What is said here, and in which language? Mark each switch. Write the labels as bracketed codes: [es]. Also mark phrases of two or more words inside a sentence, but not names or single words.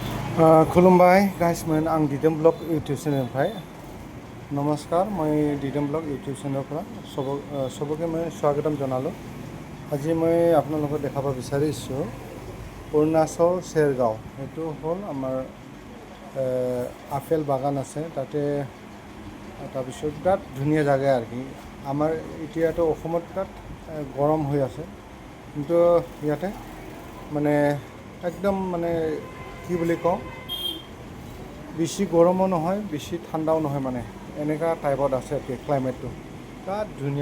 [brx] खुलुमबाय गाइसमोन आं दिदोम ब्लग इउटुब चेनेलनिफ्राय [hi] नमस्कार मैं [as] दिदोम ब्लग इউটিউব চেনেলৰ পৰা চবকে মই স্বাগতম জনালোঁ। আজি মই আপোনালোকক দেখাব বিচাৰিছোঁ অৰুণাচল চেৰগাঁও। এইটো হ'ল আমাৰ আপেল বাগান আছে তাতে। তাৰপিছত বিৰাট ধুনীয়া জাগা আৰু কি আমাৰ এতিয়াতো অসমত বিৰাট গৰম হৈ আছে, কিন্তু ইয়াতে মানে একদম মানে কি বুলি কওঁ, বেছি গৰমো নহয় বেছি ঠাণ্ডাও নহয়, মানে এনেকুৱা টাইপত আছে ক্লাইমেটটো বিৰাট ধুনীয়া।